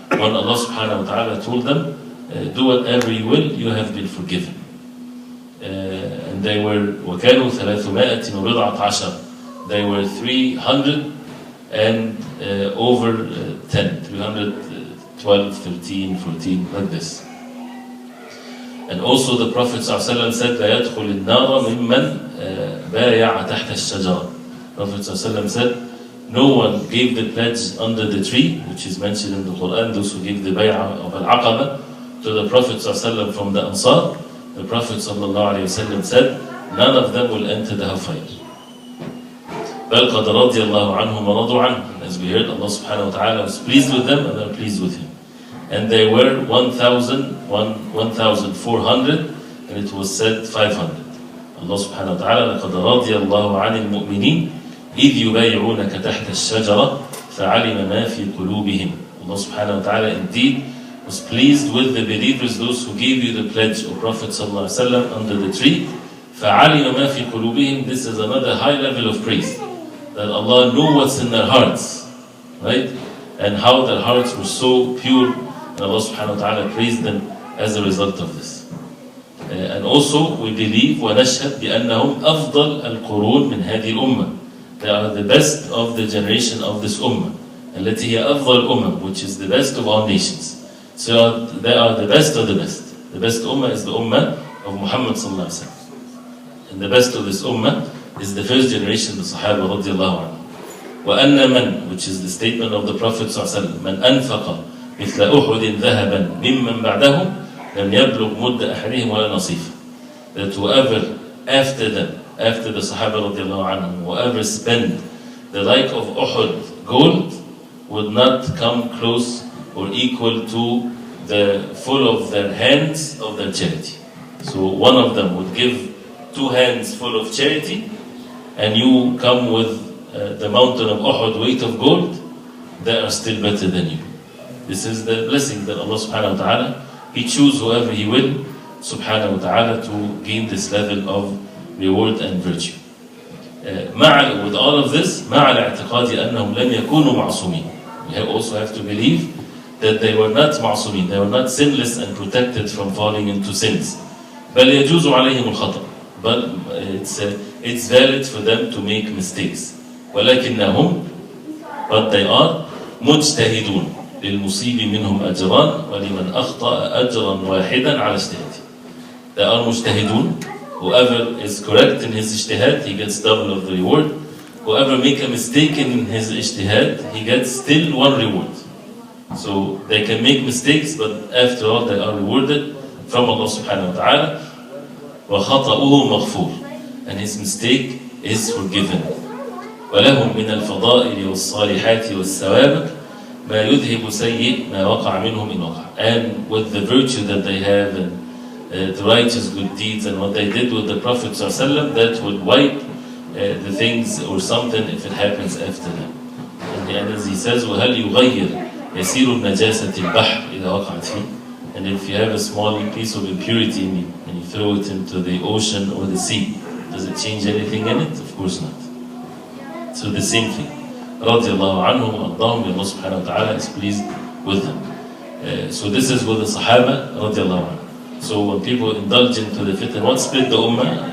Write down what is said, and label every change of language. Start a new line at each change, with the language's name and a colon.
English: When Allah subhanahu wa ta'ala told them, do whatever you will, you have been forgiven. And they were
Arabic: وَكَانُوا
English: 310. They were 300 and over 10, 312, 13, 14, like this. And also the Prophet ﷺ said
Arabic: لا يدخل النار ممن بايع تحت الشجرة.
English: Prophet ﷺ said no one gave the pledge under the tree, which is mentioned in the Quran, those who gave the bay'ah of Al-Aqaba to the Prophet ﷺ from the Ansar. The Prophet ﷺ said none of them will enter the hellfire.
Arabic: بل قد رضي الله عنهم ورضوا عنه.
English: As we heard, Allah subhanahu wa ta'ala was pleased with them and they are pleased with him. And they were 1,400, and it was said 500.
Arabic: Allah subhanahu wa ta'ala لقد رضي الله عن المؤمنين إذ يبايعونك تحت الشجرة فعلم ما في قلوبهم.
English: Allah subhanahu wa ta'ala indeed was pleased with the believers, those who gave you the pledge of Prophet sallallahu alaihi wasallam under the tree.
Arabic: فعلم ما في قلوبهم.
English: This is another high level of praise, that Allah knew what's in their hearts, right? And how their hearts were so pure. And Allah subhanahu wa ta'ala praised them as a result of this. And also we believe
Arabic: وَنَشْهَدْ بِأَنَّهُمْ أَفْضَلْ الْقُرُونَ مِنْ هَذِهِ الْأُمَّةِ.
English: They are the best of the generation of this ummah.
Arabic: التي هي أفضل الأمم,
English: which is the best of all nations. So they are the best of the best. The best ummah is the ummah of Muhammad sallallahu alaihi wasallam. And the best of this ummah is the first generation, the Sahaba radiallahu anhu.
Arabic: وَأَنَّ مَنْ,
English: which is the statement of the Prophet sallallahu alaihi wasallam,
Arabic: مَنْ أَنْفَقَ مثل أحد ذهبا ممن بعدهم لم يبلغ مد أحدهم ولا نصيفا.
English: That whoever after them, after the Sahaba radiallahu anhum, whoever spend the like of Uhud gold would not come close or equal to the full of their hands of their charity. So one of them would give 2 hands full of charity, and you come with the mountain of Uhud weight of gold, they are still better than you. This is the blessing that Allah subhanahu wa ta'ala, He chooses whoever He will subhanahu wa ta'ala to gain this level of reward and virtue. With all of this,
Arabic: مع الاعتقاد أنهم لم يكونوا معصومين.
English: We also have to believe that they were not معصومين, they were not sinless and protected from falling into sins.
Arabic: بل يجوز عليهم الخطأ.
English: But it's valid for them to make mistakes.
Arabic: ولكنهم,
English: but they are مجتهدون.
Arabic: للمصيب منهم أجران ولمن أخطأ أجرا واحدا على اجتهاده.
English: They are مجتهدون. Whoever is correct in his ijtihad, he gets double of the reward. Whoever make a mistake in his ijtihad, he gets still 1 reward. So they can make mistakes, but after all they are rewarded from Allah subhanahu wa ta'ala.
Arabic: وَخَطَأُهُ مَغْفُورٌ.
English: And his mistake is forgiven.
Arabic: وَلَهُمْ مِنَ الْفَضَائِلِ وَالصَّالِحَاتِ وَالثَّوَابِ ما يذهب سيء ما وقع منهم إن وقع.
English: And with the virtue that they have and the righteous good deeds and what they did with the Prophet ﷺ, that would wipe the things or something if it happens after them.
Arabic: And as he says, وَهَلْ يُغَيِّرْ يَسِيرُ النَّجَاسَةِ الْبَحْرِ إِذَا وَقَعَتْ فِيهِ.
English: And if you have a small piece of impurity in you and you throw it into the ocean or the sea, does it change anything in it? Of course not. So the same thing.
Arabic: رضي الله عنهم وأرضاهم.
English: Allah subhanahu wa ta'ala is pleased with them. So this is with the Sahaba radiallahu anhu. So when people indulge into the fitna, what split the ummah?